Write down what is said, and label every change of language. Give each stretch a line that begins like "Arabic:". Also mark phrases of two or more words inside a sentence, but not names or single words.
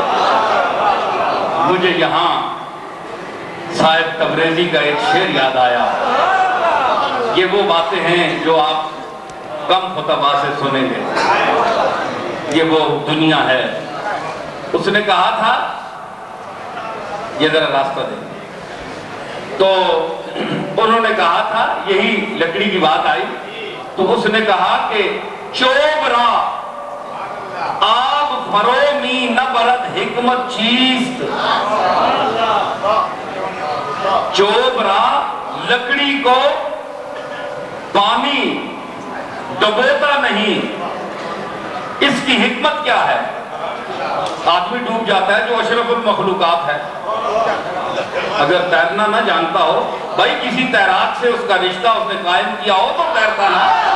Urdu: مجھے یہاں صاحب تبریزی کا ایک شعر یاد آیا، یہ وہ باتیں ہیں جو آپ کم خطبہ سے سنیں گے، یہ وہ دنیا ہے۔ اس نے کہا تھا، یہ ذرا راستہ دیں، تو انہوں نے کہا تھا، یہی لکڑی کی بات آئی تو اس نے کہا کہ چوبرا
Persian: آب فرومی نہ برد حکمت چیست، چوبرا
Urdu: لکڑی کو پانی ڈبوتا نہیں، اس کی حکمت کیا ہے؟ آدمی ڈوب جاتا ہے جو اشرف المخلوقات ہے، اگر تیرنا نہ جانتا ہو، بھائی کسی تیراک سے اس کا رشتہ اس نے قائم کیا ہو تو تیرتا نا۔